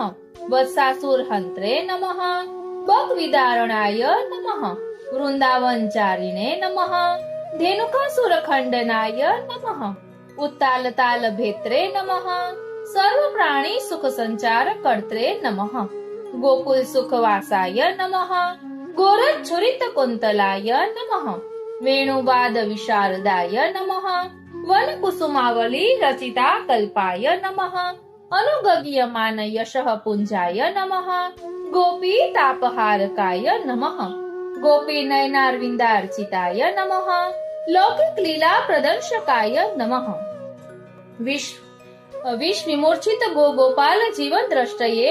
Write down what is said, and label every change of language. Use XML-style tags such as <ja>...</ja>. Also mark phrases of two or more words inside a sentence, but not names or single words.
<sa>વત્સાસુર હંત્રે નમઃ. બક વિદારણાય નમઃ. વૃંદાવનચારિણે નમઃ. ધેનુકાસુર ખંડનાય નમઃ. ઉત્તાલ તાલ ભેત્રે નમઃ. સર્વ પ્રાણી સુખ સંચાર કર્ત્રે નમઃ. ગોકુલ સુખવાસાય નમઃ. गोरच्छुरित कुन्तलाय नमः वेणुवाद विशारदाय नमः वनकुसुमावली रचिता कल्पाय नमः अनुगीयमान यशः पुञ्जाय नमः गोपी तापहारकाय नमः गोपी नयनारविन्दार्चिताय नमः लौकिक लीला प्रदर्शकाय नमः विष विमूर्छित गोपाल जीवन द्रष्टये</sa>